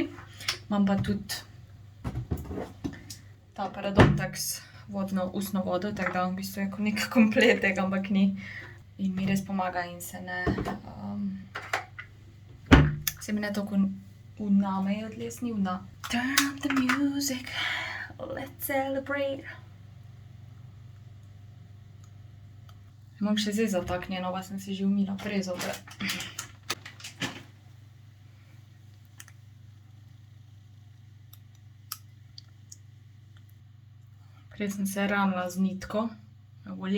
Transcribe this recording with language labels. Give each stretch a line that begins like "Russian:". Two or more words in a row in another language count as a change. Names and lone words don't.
Slovenian: Imam pa tudi ta Parodontax vodno ustno vodo, tako da v bistvu je kot nek kompletek, ampak ni. In mi res pomaga in se mi ne toliko vnamejo dlesni,
English: Turn up the music, let's celebrate.
Slovenian: Imam še zdaj zataknjeno, pa sem si že umila prej zobe. Prej sem se ranila z nitko, me boli.